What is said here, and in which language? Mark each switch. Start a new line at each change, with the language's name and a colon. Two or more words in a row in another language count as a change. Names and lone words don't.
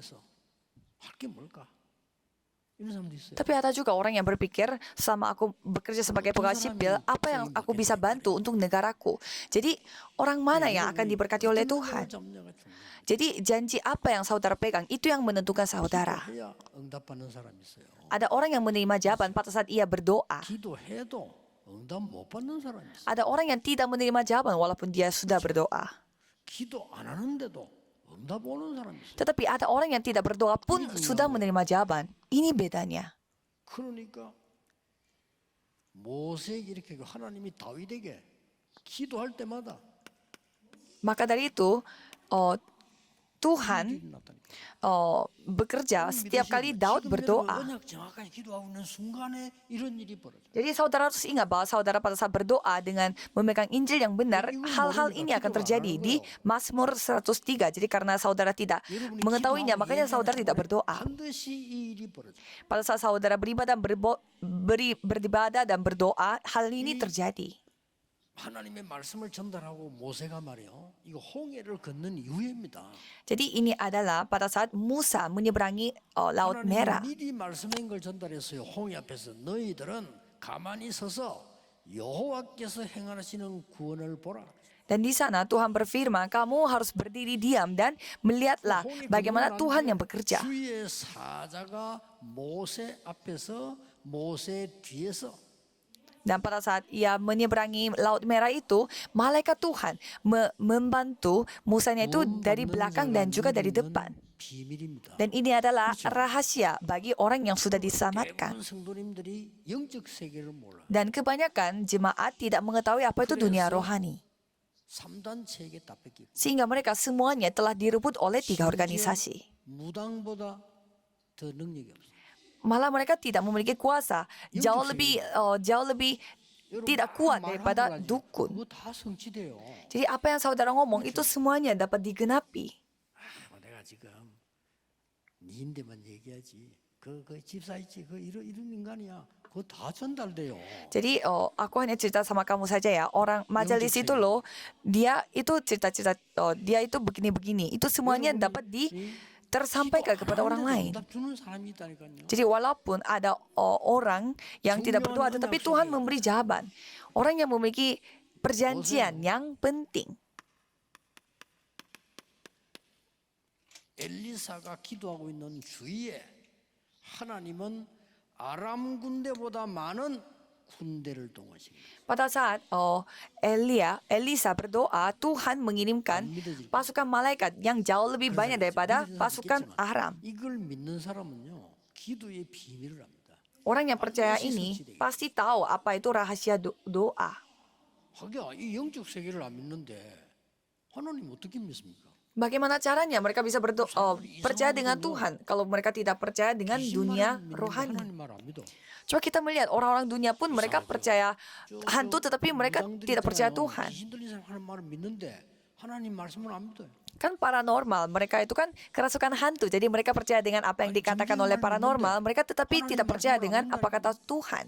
Indonesian: Tapi ada juga orang yang berpikir, selama aku bekerja sebagai pegawai sipil, apa yang aku bisa bantu untuk negaraku? Jadi orang mana yang akan diberkati oleh Tuhan? Jadi janji apa yang saudara pegang, itu yang menentukan saudara. Ada orang yang menerima jawaban pada saat ia berdoa.
Korean: 응답 못 받는 사람이 있어요.
Indonesian: Ada orang yang tidak menerima jawaban walaupun dia sudah berdoa.
Korean: 기도 안 하는데도 응답 오는 사람이 있어요.
Indonesian: Tetapi ada orang yang tidak berdoa pun sudah menerima jawaban. Ini bedanya.
Korean: 그러니까 모세에게 이렇게 하나님이 다윗에게 기도할 때마다
Indonesian: Maka dari itu, Tuhan
Korean: 일이 나타나요.
Indonesian: bekerja setiap kali Daud
Korean: 지금
Indonesian: berdoa.
Korean: 여러분 언약 정확하게 기도하고 있는 순간에 이런 일이 벌어져요.
Indonesian: Jadi saudara harus ingat bahwa saudara pada saat berdoa dengan memegang Injil yang benar, hal-hal ini akan terjadi di Mazmur 103. Jadi karena saudara tidak
Korean: 여러분이
Indonesian: mengetahuinya,
Korean: 기도하고
Indonesian: makanya saudara
Korean: 예배하는
Indonesian: tidak
Korean: 동안에
Indonesian: berdoa.
Korean: 반드시 이 일이 벌어져요.
Indonesian: Pada saat saudara beribadah dan berdoa, hal ini terjadi.
Korean: 하나님의 말씀을 전달하고 모세가 말이요. 이거 홍해를 건넌 이후입니다.
Indonesian: Jadi ini adalah pada saat Musa menyeberangi Laut Merah.
Korean: 하나님이 미리 말씀한 걸 전달했어요. 홍해 앞에서 너희들은 가만히 서서 여호와께서 행하시는 구원을 보라.
Indonesian: Dan di sana Tuhan berfirman, kamu harus berdiri diam dan melihatlah
Korean: 홍해
Indonesian: bagaimana
Korean: 건너는
Indonesian: Tuhan
Korean: 안에
Indonesian: yang bekerja.
Korean: 주의 사자가 모세 앞에서 모세 뒤에서
Indonesian: Dan pada saat ia menyeberangi Laut Merah itu, malaikat Tuhan membantu Musanya itu dari belakang dan juga dari depan.
Korean: 비밀입니다.
Indonesian: Dan ini adalah rahasia bagi orang yang sudah diselamatkan.
Korean: 대부분 성도님들이 영적 세계를 몰라.
Indonesian: Dan kebanyakan jemaat tidak mengetahui apa itu dunia rohani.
Korean: 3단 체계 다 뺏기고
Indonesian: Sehingga mereka semuanya telah direbut oleh 3 organisasi.
Korean: 무당보다 더 능력이 없어요.
Indonesian: Malah mereka tidak memiliki kuasa, jauh lebih tidak kuat daripada dukun.
Korean: 그거 다 성취돼요.
Indonesian: Jadi apa yang saudara ngomong itu semuanya dapat digenapi.
Korean: 내가 지금 니인데만 얘기하지. 그 집사 있지. 그 이런 인간이야. 그거 다 전달돼요.
Indonesian: Jadi aku hanya cerita sama kamu saja ya. Orang majelis itu loh, dia itu cerita-cerita, dia itu begini-begini. Itu semuanya dapat tersampaikan kepada orang lain.
Korean: 응답 주는 사람이 있다니까요.
Indonesian: Jadi walaupun ada orang yang tidak berdoa, tetapi Tuhan memberi jawaban. Orang yang memiliki perjanjian yang penting.
Korean: 엘리사가 기도하고 있는 주위에 하나님은 아람 군대보다 많은 군대를 동원시킵니다.
Indonesian: Pada saat Elisa berdoa, Tuhan mengirimkan pasukan malaikat yang jauh lebih banyak daripada pasukan Aram.
Korean: 이걸 믿는 사람은요, 기도의 비밀을 압니다.
Indonesian: Orang yang percaya ini pasti tahu apa itu rahasia doa.
Korean: 하기야 이 영적 세계를 안 믿는데 하나님 어떻게 믿습니까?
Indonesian: Bagaimana caranya mereka bisa percaya dengan Tuhan kalau mereka tidak percaya dengan dunia rohani?
Korean: 하나님 말 안 믿어.
Indonesian: Coba kita melihat orang-orang dunia pun mereka percaya hantu tetapi mereka tidak percaya Tuhan.
Korean: 귀신 들린 사람 하는 말을 믿는데 하나님 말씀을 안 믿어요.
Indonesian: Kan paranormal, mereka itu kan kerasukan hantu. Jadi mereka percaya dengan apa yang dikatakan oleh paranormal, mereka tetapi tidak percaya dengan apa kata Tuhan.